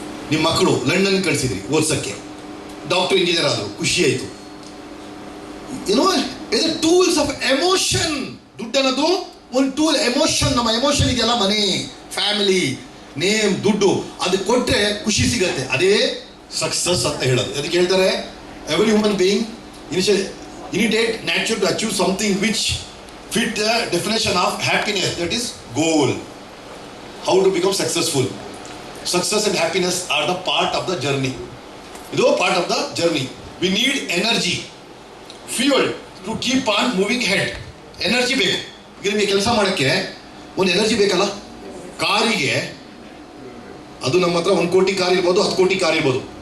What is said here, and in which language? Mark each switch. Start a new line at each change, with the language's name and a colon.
Kannada: ನಿಮ್ಮ ಮಕ್ಕಳು London ಕಳಿಸಿದ್ರಿ ಓದ್ಸಕ್ಕೆ, doctor engineer ಆದ್ರು, ಖುಷಿ ಆಯ್ತು. ಏನೋ ಇದು
English: Tools of emotion.
Kannada: ದುಡ್ಡು ಅನ್ನೋದು ಒಂದು ಟೂಲ್. ಎಮೋಷನ್, ನಮ್ಮ ಎಮೋಷನ್ ಇದೆಯಲ್ಲ, ಮನೆ, ಫ್ಯಾಮಿಲಿ, ನೇಮ್, ದುಡ್ಡು, ಅದು ಕೊಟ್ರೆ ಖುಷಿ ಸಿಗತ್ತೆ. ಅದೇ ಸಕ್ಸಸ್ ಅಂತ ಹೇಳೋದು. ಅದಕ್ಕೆ ಹೇಳ್ತಾರೆ
English: Every human being innate nature to achieve something which fit the definition of happiness, that is goal. How to become successful? Success and happiness are the part of the journey.
Kannada: ಇದು
English: Part of the journey. We need energy, fuel to keep on moving head.
Kannada: Energy ಬೇಕು. ಈಗ ನಿಮಗೆ ಕೆಲಸ ಮಾಡೋಕ್ಕೆ ಒಂದು energy ಬೇಕಲ್ಲ. ಕಾರಿಗೆ ಅದು ನಮ್ಮ ಹತ್ರ 1 ಕೋಟಿ ಕಾರ್ ಇರ್ಬೋದು, 10 ಕೋಟಿ ಕಾರ್ ಇರ್ಬೋದು.